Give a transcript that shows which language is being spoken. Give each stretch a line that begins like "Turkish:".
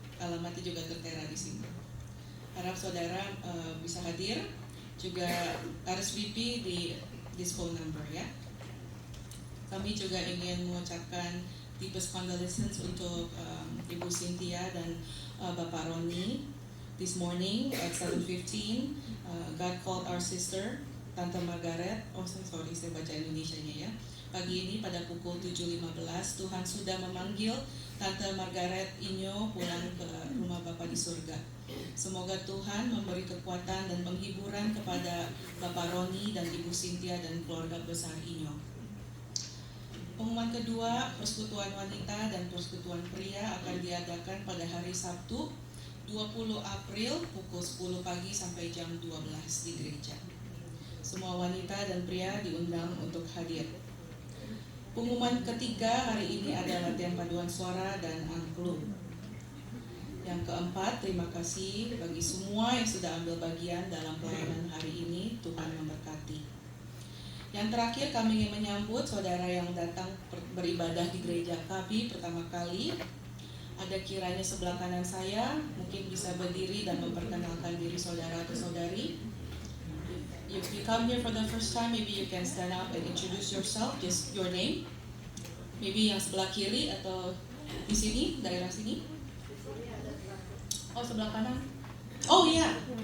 Indonesian: Alamatnya juga tertera di sini. Harap saudara bisa hadir, juga RSVP di
English: this phone number
Indonesian: ya. Kami juga ingin mengucapkan
English: deepest condolences
Indonesian: untuk Ibu Cynthia dan Bapak Roni.
English: This morning at 7:15, God called our sister, Tante Margaret.
Indonesian: Oh, sorry, saya baca Indonesianya ya. Pagi ini pada pukul 7.15, Tuhan sudah memanggil Tante Margaret Inyo pulang ke rumah Bapa di surga. Semoga Tuhan memberi kekuatan dan penghiburan kepada Bapak Roni dan Ibu Cynthia dan keluarga besar Inyo. Pengumuman kedua, persekutuan wanita dan persekutuan pria akan diadakan pada hari Sabtu 20 April pukul 10 pagi sampai jam 12 di gereja. Semua wanita dan pria diundang untuk hadir. Pengumuman ketiga hari ini adalah latihan paduan suara dan angklung. Yang keempat, terima kasih bagi semua yang sudah ambil bagian dalam pelayanan hari ini. Tuhan memberkati. Yang terakhir, kami ingin menyambut saudara yang datang beribadah di gereja kami pertama kali. Ada kiranya sebelah kanan saya, mungkin bisa berdiri dan memperkenalkan diri saudara atau saudari.
English: If you come here for the first time, maybe you can stand up and introduce yourself, just your name.
Indonesian: Maybe yang sebelah kiri atau di sini, daerah sini. Oh, sebelah kanan. Oh iya.